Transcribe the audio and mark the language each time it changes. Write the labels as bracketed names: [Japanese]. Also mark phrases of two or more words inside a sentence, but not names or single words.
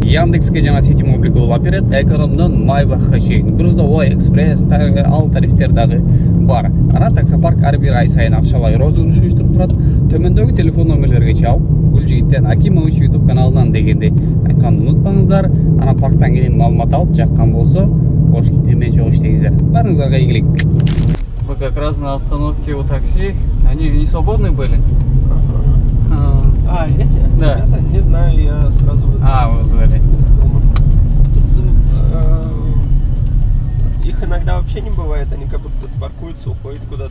[Kyrgyz] Яндекске жана Сити Мобилге улап берет. Экономдон Майбахка чейин Грузовой, Экспресс, ал тарифтер дагы бар. Ана таксопарк ар бир ай сайын акчалай розыгрыш уюштуруп турат. Төмөндөгү телефон номерлерге чалып, Гүлжигиттен Акимович YouTube каналынан дегенде айтканды унутпаңыздар. Ана парктан кийин маалымат алып жаккан болсо, кошулуп эмен жок иштеңиздер. Барыңыздарга ийгилик. [Russian] Мы как раз на остановке у такси. Они не свободны были? Эти? Да. Это не знаю, я сразу вызвал. Вызвали. Тут их иногда вообще не бывает, они как будто паркуются, уходят куда-то.